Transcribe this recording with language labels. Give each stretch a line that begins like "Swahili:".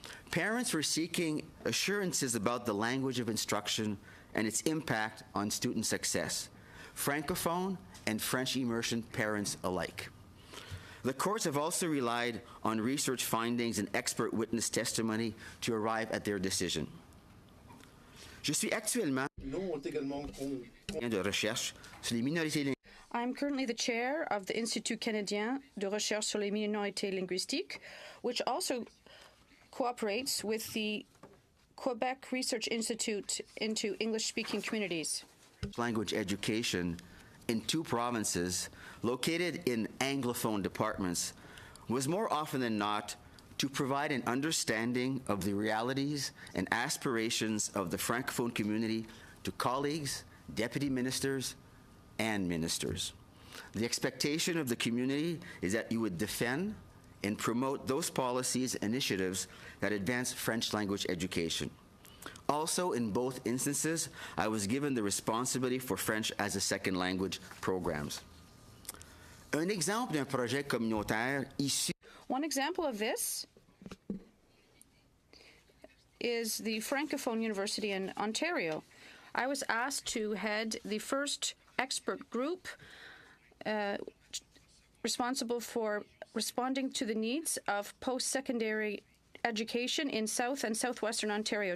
English: Parents were seeking assurances about the language of instruction and its impact on student success, Francophone and French immersion parents alike. The courts have also relied on research findings and expert witness testimony to arrive at their decision.
French: Je suis actuellement de recherche sur les minorités linguistiques.
English: I'm currently the chair of the Institut Canadien de Recherche sur les Minorités Linguistiques, which also cooperates with the Quebec Research Institute into English-speaking communities. Language education in 2 provinces located in Anglophone departments was more often than not to provide an understanding of the realities and aspirations of the Francophone community to colleagues, deputy ministers, and ministers. The expectation of the community is that you would defend and promote those policies and initiatives that advance French language education. Also, in both instances, I was given the responsibility for French as a second language programs.
French: Un exemple d'un projet communautaire issu.
English: One example of this is the Francophone University in Ontario. I was asked to head the first expert group responsible for responding to the needs of post-secondary education in South and Southwestern Ontario.